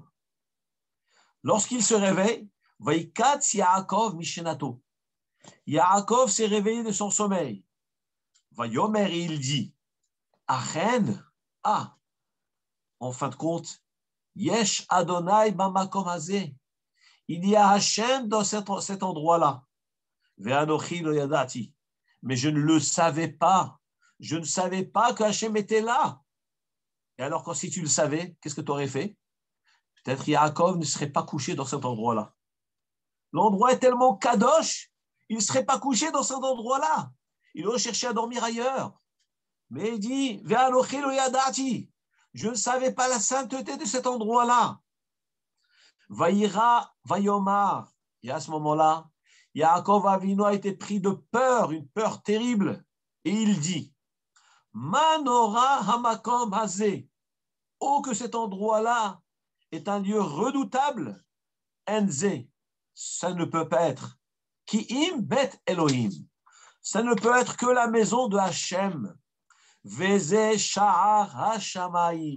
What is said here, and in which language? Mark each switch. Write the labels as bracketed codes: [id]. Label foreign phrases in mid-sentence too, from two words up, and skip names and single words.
[fr] Lorsqu'il se réveille, [he] וייקץ יעקב משנתו. [fr] Yaakov s'est réveillé de son sommeil. Vayomer, il dit, Achen, en fin de compte, [he] יש יהוה במקום הזה. [fr] Il y a Hachem dans cet endroit-là. [he] ואנכי לא ידעתי. [fr] Mais je ne le savais pas. Je ne savais pas que Hachem était là. Et alors, si tu le savais, qu'est-ce que tu aurais fait? Peut-être Yaakov ne serait pas couché dans cet endroit-là. L'endroit est tellement kadosh, il ne serait pas couché dans cet endroit-là. Il aurait cherché à dormir ailleurs. Mais il dit, [he] ואנכי לא ידעתי. [fr] Je ne savais pas la sainteté de cet endroit-là. [he] ויירא, ויאמר. [fr] Et à ce moment-là, Yaakov Avinu a été pris de peur, une peur terrible. Et il dit, [he] מה נורא המקום הזה. [fr] Oh, que cet endroit-là est un lieu redoutable. Enze. Ça ne peut pas être. [he] כי אם בית אלהים. [fr] Ça ne peut être que la maison de Hachem. [he] וזה שער השמים.